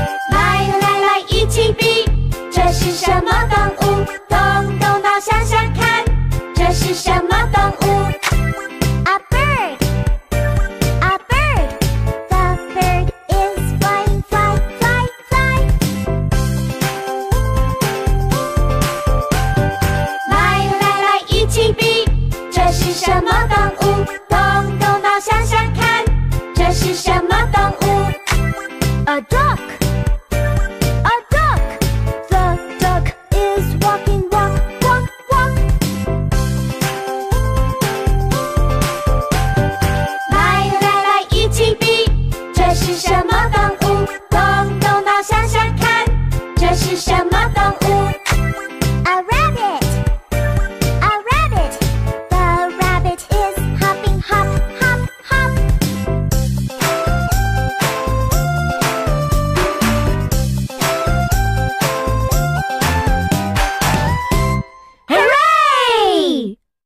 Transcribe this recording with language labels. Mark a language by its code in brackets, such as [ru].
[zh] 来，一起比，这是什么动物？动脑想想看，这是什么动物 ？ [en] A bird. A bird. The bird is flying fly fly fly. [zh] 来，一起比，这是什么动物？动脑想想看，这是什么动物 ？ [en] A duck. A duck. The duck is walking walk walk walk. [zh] 来，一起比，这是什么动物？动脑想想看，这是什么动物 ？ [en] A rabbit. A rabbit. The rabbit is hopping hop hop hop. ，Hooray!